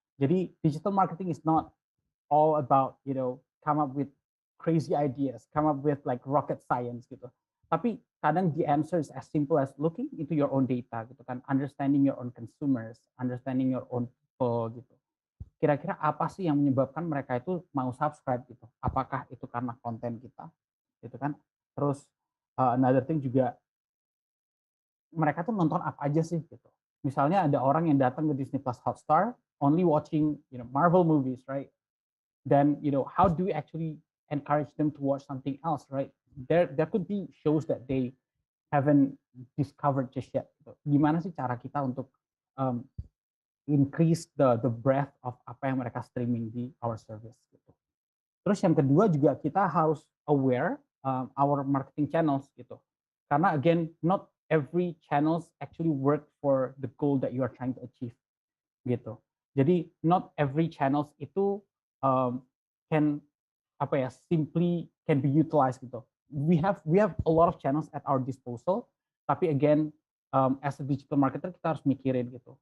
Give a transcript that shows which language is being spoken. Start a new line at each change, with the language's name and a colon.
English: Jadi digital marketing is not all about come up with crazy ideas, come up with like rocket science gitu.
Indonesian: Tapi kadang
English: the answer is as simple as looking into your own data gitu kan, understanding your own consumers, understanding your own people gitu.
Indonesian: Kira-kira apa sih yang menyebabkan mereka itu mau subscribe gitu? Apakah itu karena konten kita gitu kan? Terus
English: another thing
Indonesian: juga mereka tuh nonton apa aja sih gitu. Misalnya ada orang yang datang ke
English: Disney Plus Hotstar only watching Marvel movies, right? Then how do we actually encourage them to watch something else, right? There could be shows that they haven't discovered just yet gitu.
Indonesian: Gimana sih cara kita untuk um,
English: increase the breadth of
Indonesian: apa yang mereka streaming di
English: our service
Indonesian: gitu. Terus yang kedua juga kita harus aware
English: our marketing channels
Indonesian: gitu.
English: Karena again not every channels actually work for the goal that you are trying to achieve gitu. Jadi not every channels itu can simply can be utilized gitu. We have a lot of channels at our disposal, tapi again as a digital marketer
Indonesian: kita harus mikirin gitu.